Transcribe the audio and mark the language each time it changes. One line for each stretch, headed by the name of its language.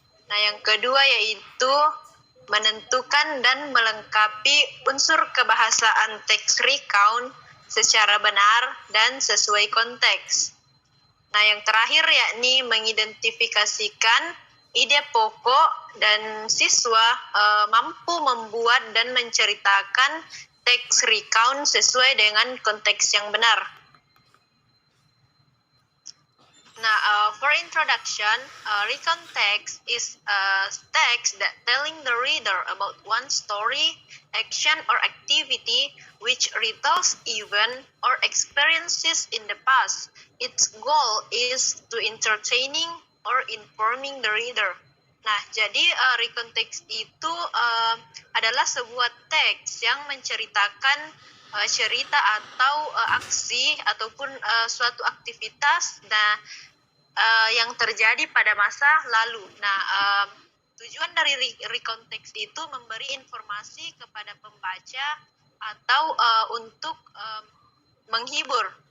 Indonesian: Nah, yang kedua yaitu menentukan dan melengkapi unsur kebahasaan teks recount secara benar dan sesuai konteks. Nah, yang terakhir yakni mengidentifikasikan ide pokok dan siswa mampu membuat dan menceritakan teks recount sesuai dengan konteks yang benar.
English: Now, for introduction, recount text is a text that telling the reader about one story, action, or activity which retells event or experiences in the past. Its goal is to entertaining or informing the reader.
Indonesian: Nah, jadi recount text itu adalah sebuah teks yang menceritakan cerita atau aksi ataupun suatu aktivitas yang terjadi pada masa lalu. Nah, tujuan dari recount text itu memberi informasi kepada pembaca atau untuk menghibur.